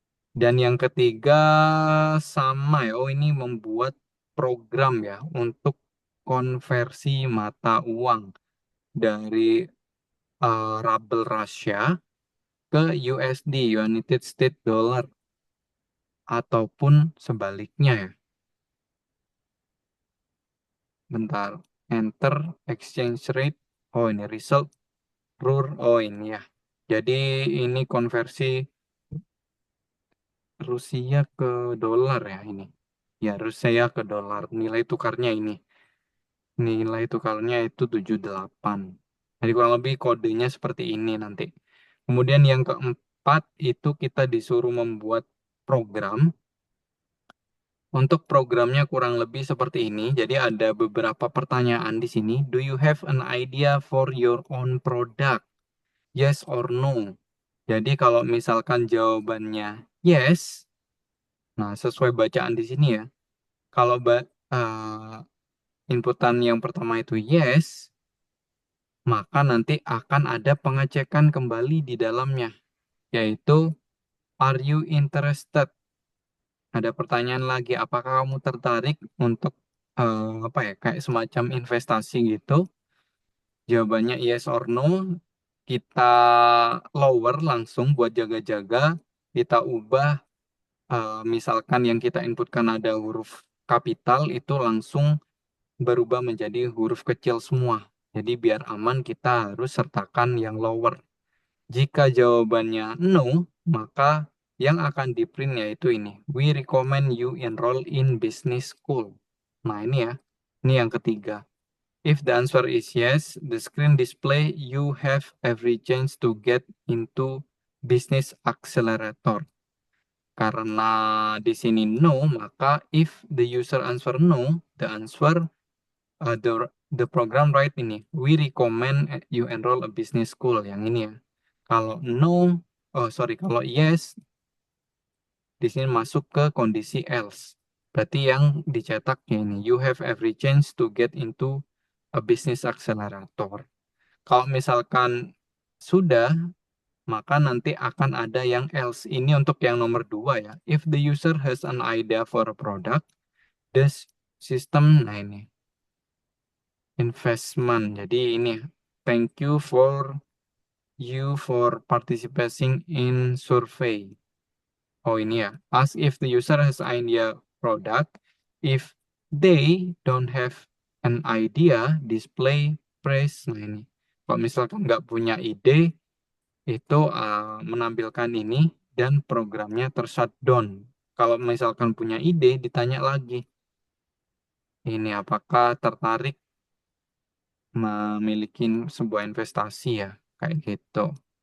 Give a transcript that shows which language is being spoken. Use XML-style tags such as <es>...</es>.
<id>Dan yang ketiga sama ya, oh ini membuat program ya untuk konversi mata uang dari Rubel Russia ke USD, United States Dollar, ataupun sebaliknya ya.</id> <en>Bentar, enter exchange rate.</en> <id>Oh ini result, RUR. Oh ini ya. Jadi ini konversi Rusia ke dolar ya ini. Ya, Rusia ke dolar. Nilai tukarnya ini. Nilai tukarnya itu 78. Jadi kurang lebih kodenya seperti ini nanti. Kemudian yang keempat itu kita disuruh membuat program. Untuk programnya kurang lebih seperti ini. Jadi ada beberapa pertanyaan di sini.</id> <en>Do you have an idea for your own product? Yes or no?</en> <id>Jadi kalau misalkan jawabannya yes, nah sesuai bacaan di sini ya. Kalau inputan yang pertama itu yes, maka nanti akan ada pengecekan kembali di dalamnya, yaitu</id> <en>are you interested?</en> <id>Ada pertanyaan lagi, apakah kamu tertarik untuk apa ya, kayak semacam investasi gitu? Jawabannya</id> <en>yes or no.</en> <id>Kita lower langsung buat jaga-jaga. Kita ubah, misalkan yang kita inputkan ada huruf kapital, itu langsung berubah menjadi huruf kecil semua. Jadi biar aman kita harus sertakan yang lower. Jika jawabannya no, maka yang akan di print yaitu ini.</id> <en>We recommend you enroll in business school.</en> <id>Nah ini ya, ini yang ketiga.</id> <en>If the answer is yes, the screen display you have every chance to get into business accelerator.</en> <id>Karena di sini no, maka</id> <en>if the user answer no, the answer the the program right ini, we recommend you enroll a business school,</en> <id>yang ini ya. Kalau no, oh sorry, kalau yes, di sini masuk ke kondisi else. Berarti yang dicetaknya ini,</id> <en>you have every chance to get into a business accelerator.</en> <id>Kalau misalkan sudah, maka nanti akan ada yang else. Ini untuk yang nomor dua ya.</id> <en>If the user has an idea for a product, the system,</en> <id>nah ini,</id> <en>investment.</en> <id>Jadi ini,</id> <en>thank you for participating in survey.</en> <id>Oh ini ya,</id> <en>ask if the user has idea product. If they don't have an idea, display price.</en> <id>Nah ini, kalau misalkan nggak punya ide, itu menampilkan ini dan programnya tershutdown. Kalau misalkan punya ide, ditanya lagi, ini apakah tertarik memiliki sebuah investasi ya, kayak gitu.</id>